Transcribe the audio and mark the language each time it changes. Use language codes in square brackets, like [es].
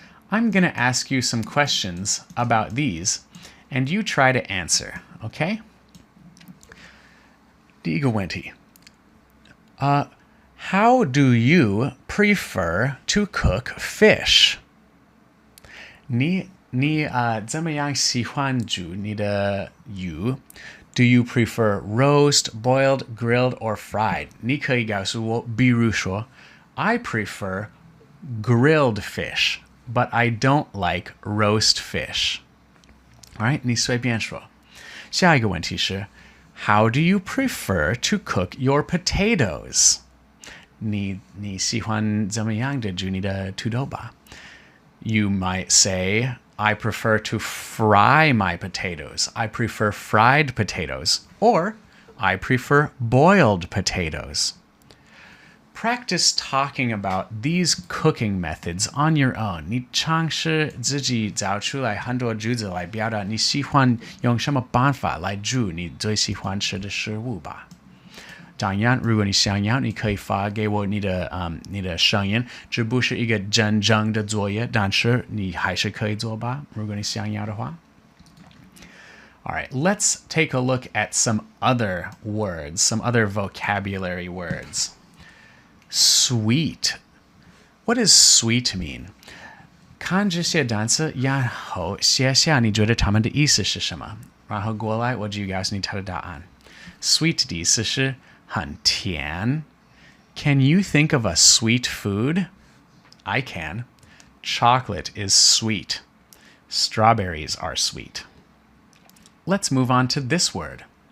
[en] I'm going to ask you some questions about these, and you try to answer, okay? [zh] 第一个问题. [en] How do you prefer to cook fish? [zh] 你怎么样喜欢煮你的鱼? [en] Do you prefer roast, boiled, grilled, or fried? [zh] 你可以告诉我，比如说, [en] I prefer grilled fish, but I don't like roast fish. All right, [zh] 你随便说。 下一个问题是, [en] How do you prefer to cook your potatoes? [zh] 你喜欢怎么样的煮你的土豆吧? [en] You might say, I prefer to fry my potatoes. I prefer fried potatoes. Or, I prefer boiled potatoes. Practice talking about these cooking methods on your own. [zh] 你尝试自己找出来很多句子来表达你喜欢用什么办法来煮你最喜欢吃的食物吧。当然，如果你想要，你可以发给我你的声音，这不是一个真正的作业，但是你还是可以做吧，如果你想要的话。 [en] All right, let's take a look at some other words, some other vocabulary words. Sweet. What does sweet mean? [zh] 看这些单词，然后写下你觉得它们的意思是什么，然后过来我就告诉你它的答案。 Sweet 的意思是很甜. [en] Can you think of a sweet food? I can. Chocolate is sweet. Strawberries are sweet. Let's move on to this word.